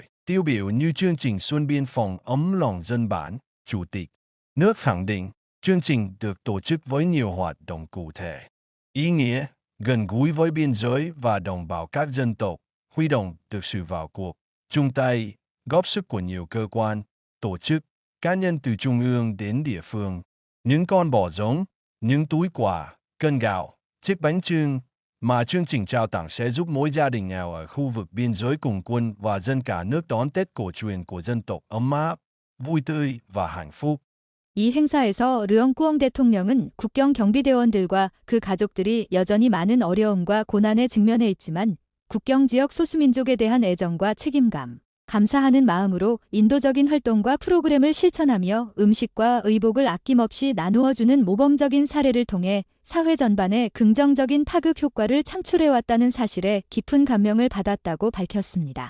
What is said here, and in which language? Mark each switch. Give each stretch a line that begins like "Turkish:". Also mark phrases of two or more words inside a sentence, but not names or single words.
Vietnamese: Tiêu biểu như chương trình Xuân Biên phòng ấm lòng dân bản, Chủ tịch nước khẳng định, Chương trình được tổ chức với nhiều hoạt động cụ thể, ý nghĩa, gần gũi với biên giới và đồng bào các dân tộc, huy động được sự vào cuộc, chung tay, góp sức của nhiều cơ quan, tổ chức, cá nhân từ trung ương đến địa phương. Những con bò giống, những túi quà, cân gạo, chiếc bánh chưng mà chương trình trao tặng sẽ giúp mỗi gia đình nghèo ở khu vực biên giới cùng quân và dân cả nước đón Tết cổ truyền của dân tộc ấm áp, vui tươi và hạnh phúc.
Korean: 이 행사에서 르엉꾸엉 대통령은 국경 경비대원들과 그 가족들이 여전히 많은 어려움과 고난에 직면해 있지만 국경 지역 소수민족에 대한 애정과 책임감, 감사하는 마음으로 인도적인 활동과 프로그램을 실천하며 음식과 의복을 아낌없이 나누어주는 모범적인 사례를 통해 사회 전반에 긍정적인 파급 효과를 창출해왔다는 사실에 깊은 감명을 받았다고 밝혔습니다.